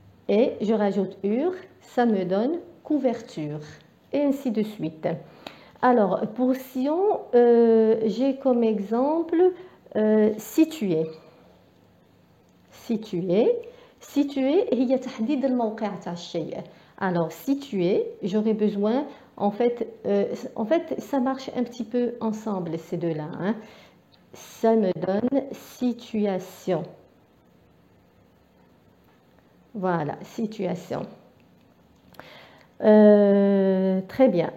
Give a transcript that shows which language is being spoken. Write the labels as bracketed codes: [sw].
[fr] Et je rajoute ur, ça me donne couverture, et ainsi de suite. Alors, pour sion, j'ai comme exemple situé. [ar] Situé, هي تحديد الموقع تاع الشيء. [fr] Alors, situé, j'aurais besoin, en fait, ça marche un petit peu ensemble, ces deux-là. Hein. Ça me donne situation. Voilà, situation. Très bien.